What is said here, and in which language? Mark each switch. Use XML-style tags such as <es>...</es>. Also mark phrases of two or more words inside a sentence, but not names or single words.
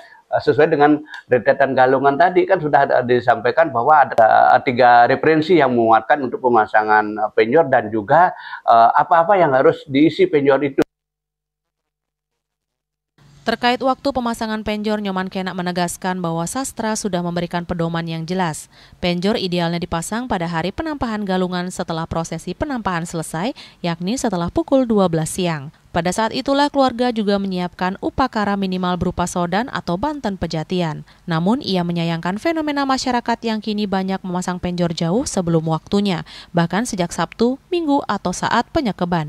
<id>Sesuai dengan rentetan Galungan tadi kan sudah disampaikan bahwa ada 3 referensi yang menguatkan untuk pemasangan penjor dan juga apa-apa yang harus diisi penjor itu. Terkait waktu pemasangan penjor, Nyoman Kenak menegaskan bahwa sastra sudah memberikan pedoman yang jelas. Penjor idealnya dipasang pada hari penampahan Galungan setelah prosesi penampahan selesai, yakni setelah pukul 12 siang. Pada saat itulah keluarga juga menyiapkan upakara minimal berupa sodan atau banten pejatian. Namun ia menyayangkan fenomena masyarakat yang kini banyak memasang penjor jauh sebelum waktunya, bahkan sejak Sabtu, Minggu atau saat penyekeban.</id>